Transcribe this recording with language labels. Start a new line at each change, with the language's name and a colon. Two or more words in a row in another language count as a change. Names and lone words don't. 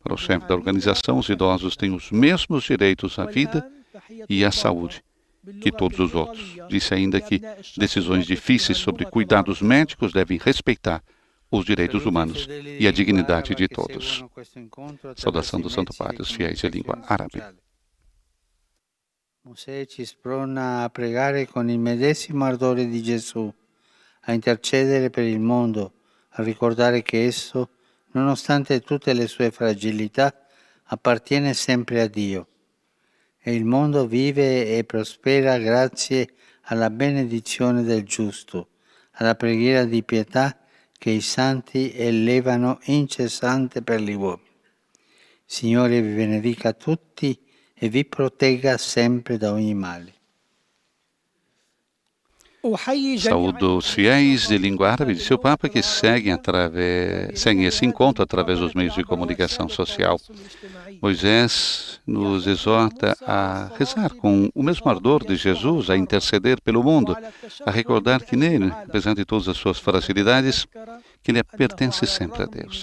Portuguese: Para o chefe da organização, os idosos têm os mesmos direitos à vida e à saúde que todos os outros. Disse ainda que decisões difíceis sobre cuidados médicos devem respeitar os direitos humanos e a dignidade de todos. Saudação do Santo Padre, os fiéis de língua árabe.
Italian: Mosè ci sprona a pregare con il medesimo ardore di Gesù, a intercedere per il mondo, a ricordare che esso, nonostante tutte le sue fragilità, appartiene sempre a Dio. E il mondo vive e prospera grazie alla benedizione del giusto, alla preghiera di pietà che i santi elevano incessante per gli uomini. Signore vi benedica tutti e vi protegga sempre da ogni male.
Portuguese: Saúdo os fiéis de língua árabe, disse o Papa, que seguem esse encontro através dos meios de comunicação social. Moisés nos exorta a rezar com o mesmo ardor de Jesus, a interceder pelo mundo, a recordar que nele, apesar de todas as suas fragilidades, que ele pertence sempre a Deus.